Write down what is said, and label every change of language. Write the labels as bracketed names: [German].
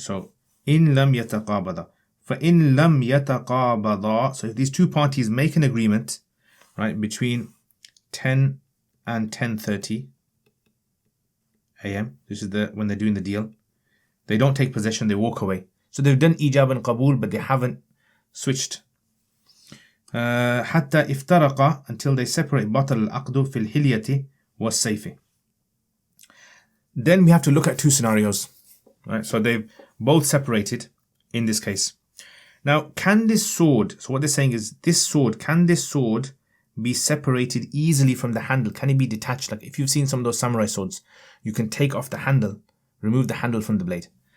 [English] So [Arabic] in lam yataqabada, [English] for in lam yataqabada, so if these two parties make an agreement, right, between 10 and 10:30 a.m. This is when they're doing the deal. They don't take possession, they walk away. So they've done ijab and qabul, but they haven't switched. [Arabic] حتى افترقا, [English] until they separate [Arabic] بطل العقد في الحلية والسيف. [English] Then we have to look at two scenarios, right? So they've both separated in this case. Now, can this sword, so what they're saying is, can this sword be separated easily from the handle? Can it be detached? Like if you've seen some of those samurai swords, you can take off the handle, remove the handle from the blade.